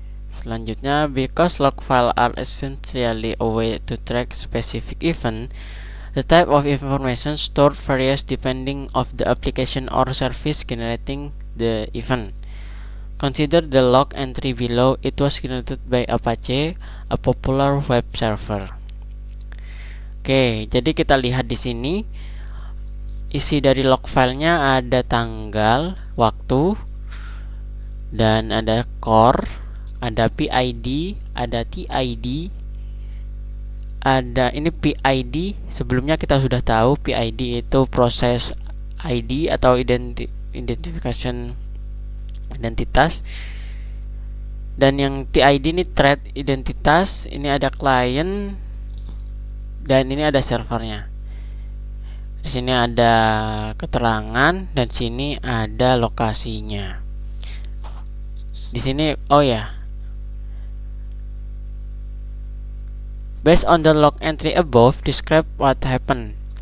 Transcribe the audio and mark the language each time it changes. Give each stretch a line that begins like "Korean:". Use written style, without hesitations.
English: Selanjutnya, because log file are essentially a way to track specific event, the type of information stored varies depending of the application or service generating the event. Consider the log entry below. It was generated by Apache, a popular web server.
Indonesian: Oke, jadi kita lihat di sini isi dari log filenya ada tanggal, waktu, dan ada core, ada PID, ada TID. Ada ini PID, sebelumnya kita sudah tahu PID itu proses ID atau identification identitas, dan yang TID ini thread identitas. Ini ada client dan ini ada servernya. Di sini ada keterangan dan sini ada lokasinya. Di sini
English: based on the log entry above, describe what happened.